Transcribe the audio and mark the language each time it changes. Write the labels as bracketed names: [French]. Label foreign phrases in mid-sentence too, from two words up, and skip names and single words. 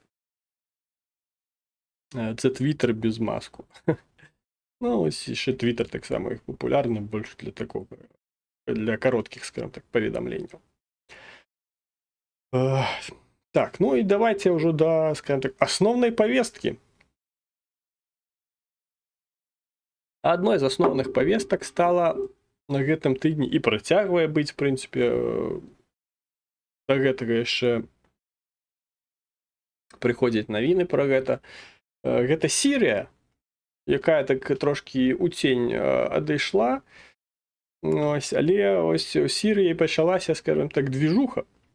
[Ukrainian] Це Twitter без маску. Ну, ось ще Twitter так само їх популярний, більше для такого, для коротких, скажімо так, повідомлень. Так, ну і давайте вже до, скажімо так, основної повестки. [Belarusian] Одной [Ukrainian] з основних [Belarusian] повесток стала на гэтым тыдні і працягвае быць, в прынцыпе, да гэтага яшчэ прыходзяць навіны пра гэта. Гэта Сірыя, якая так трошкі ў цень адышла, але ось у Сірыі пачалася, [Russian] скажем так, [Belarusian] движуха.